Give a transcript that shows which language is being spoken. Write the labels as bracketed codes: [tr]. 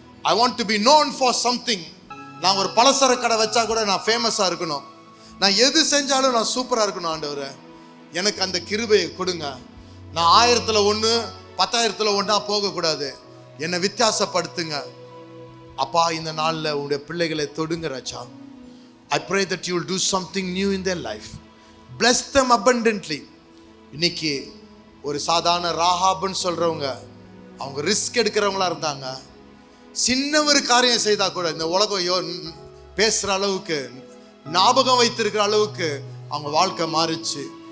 [en] I want to be known for something. [ta] நான் ஒரு பலசர கடை வச்சா கூட நான் ஃபேமஸாக இருக்கணும், நான் எது செஞ்சாலும் நான் சூப்பராக இருக்கணும். ஆண்டவரே, எனக்கு அந்த கிருபையை கொடுங்க. நான் 1000ல் 1 10,000ல் 1 போகக்கூடாது, என்னை வித்தியாசப்படுத்துங்க. அப்பா, இந்த நாளில் உங்களுடைய பிள்ளைகளை தொடுங்க ராஜா. [en] I pray that you will do something new in their life. Bless them abundantly. [ta] இன்னைக்கு ஒரு சாதாரண ராகாப்னு சொல்கிறவங்க, அவங்க ரிஸ்க் எடுக்கிறவங்களா இருந்தாங்க. சின்ன ஒரு காரியம் செய்தால் கூட இந்த உலகம் பேசுகிற அளவுக்கு, ஞாபகம் வைத்திருக்கிற அளவுக்கு அவங்க வாழ்க்கை மாறிச்சு.